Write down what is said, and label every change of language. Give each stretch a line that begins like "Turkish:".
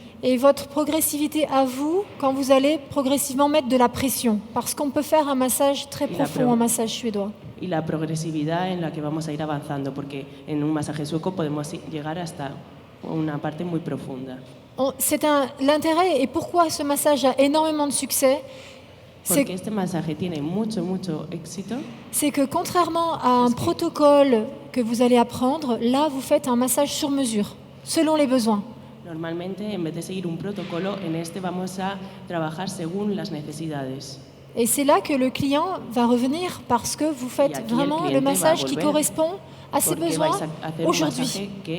French: Et votre progressivité à vous, quand vous allez progressivement mettre de la pression, parce qu'on peut faire un massage très profond, un massage suédois.
Spanish: Y la progresividad en la que vamos a ir avanzando, porque en un masaje sueco podemos llegar hasta una parte muy profunda.
French: L'intérêt et pourquoi ce massage a énormément de succès,
Spanish: Porque este masaje tiene mucho éxito.
French: C'est que contrairement à un protocole que vous allez apprendre, là vous faites un massage sur mesure, selon les besoins.
Spanish: Normalmente, en vez de seguir un protocolo, en este vamos a trabajar según las necesidades.
French: Et c'est là que le client va revenir parce que vous faites vraiment le massage qui correspond à ses besoins aujourd'hui.